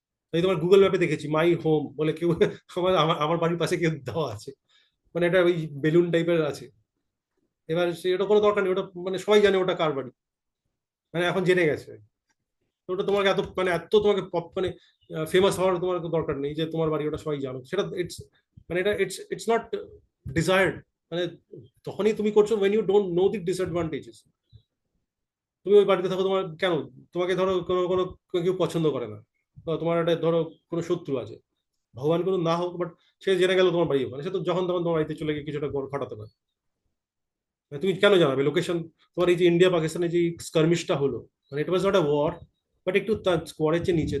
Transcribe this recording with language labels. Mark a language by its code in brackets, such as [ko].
[bn] তাই তোমার গুগল ম্যাপে দেখেছি মাই হোম বলে কেউ আমার আমার আমার বাড়ির পাশে কেউ দেওয়া আছে, মানে এটা ওই বেলুন টাইপের আছে। এবার ওটা কোনো দরকার নেই, ওটা মানে সবাই জানে ওটা কার বাড়ি, মানে এখন জেনে গেছে। তো ওটা তোমাকে এত মানে এত তোমাকে মানে ফেমাস হওয়ার তোমার দরকার নেই যে তোমার বাড়ি ওটা সবাই জানো, সেটা ইটস মানে এটা ইটস [en] It's not desired. [bn] মানে তখনই তুমি করছো [en] when you don't know the disadvantages। [bn] তুমি ওই বাড়িতে থাকো, তোমার কেন, তোমাকে ধরো কোনো কোনো কেউ পছন্দ করে না, বা তোমার একটা ধরো কোনো শত্রু আছে, ভগবান কোনো না হোক, বাট সে জেনে গেল তোমার বাড়ি ওখানে, সে তো যখন তখন তোমার বাড়িতে চলে গিয়ে কিছুটা ঘটাতে পারে। মানে তুমি কেন জানাবে লোকেশন? তোমার এই যে ইন্ডিয়া পাকিস্তানে যে স্কার্মিশটা হলো, মানে [en] it was not a war, [bn] but একটু তার স্কোয়ারের চেয়ে নিচে।